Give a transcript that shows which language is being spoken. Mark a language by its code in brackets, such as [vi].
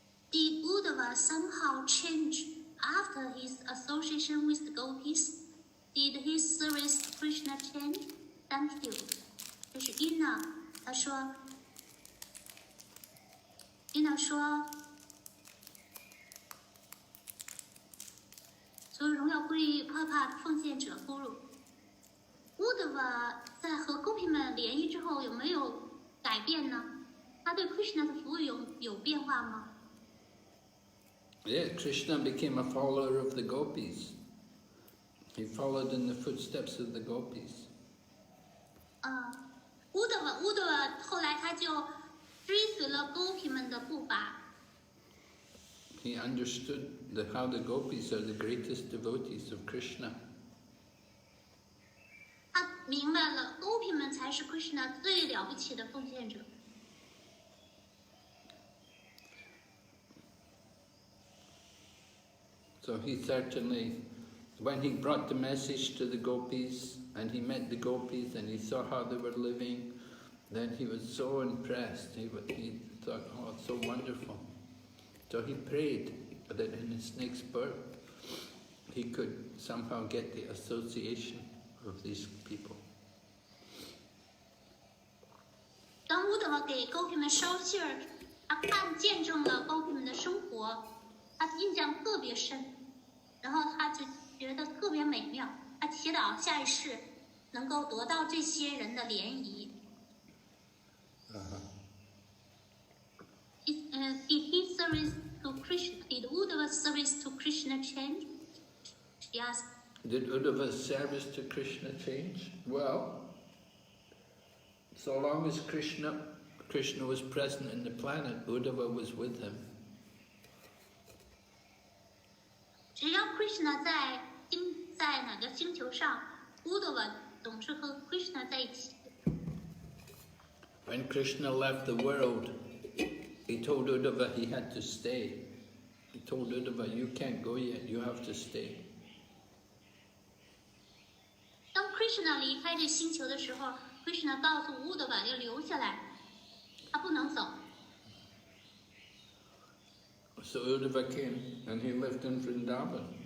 [en] Did Uddhava somehow change after his association with the Gopis? Did his service to Krishna change? Thank you. [zh] 这是 Yuna， 她说 ，Yuna 说。所有荣耀归于帕帕奉献者咕噜。Uddhava 在和 Gopi 们联谊之后有没有改变呢？他对 Krishna 的服务有变化吗？ [en] Yeah, Krishna became a follower of the Gopis. He followed in the footsteps of the Gopis. [zh] Uddhava 后来他就追随了 Gopi 们的步伐。 [en] He understood how the Gopis are the greatest devotees of Krishna. [zh] 他明白了 Gopi 们才是 Krishna 最了不起的奉献者。 [en] So he certainly, when he brought the message to the Gopis, and he met the Gopis, and he saw how they were living, then he was so impressed. He thought, oh, it's so wonderful. So he prayed that in his next birth, he could somehow get the association of these people. [zh] 当 Uddhava 给 Gopi 们捎信儿，他见证了 Gopi 们的生活，他印象特别深，然后他就觉得特别美妙，他祈祷下一世能够得到这些人的联谊。 [en] Did his service to Krishna? Did Uddhava's service to Krishna change? She asked. Did Uddhava's service to Krishna change? Well, so long as Krishna was present in the planet, Uddhava was with him. [zh] Krishna 在哪个星球上 ，Uddhava 总是和 Krishna 在一起。 [en] When Krishna left the world, he told Uddhava he had to stay. He told Uddhava, you can't go yet, you have to stay. [zh] 当 Krishna 离开这星球的时候 ，Krishna 告诉 Uddhava 要留下来，他不能走。 [en] So Uddhava came and he lived in Vrindavan.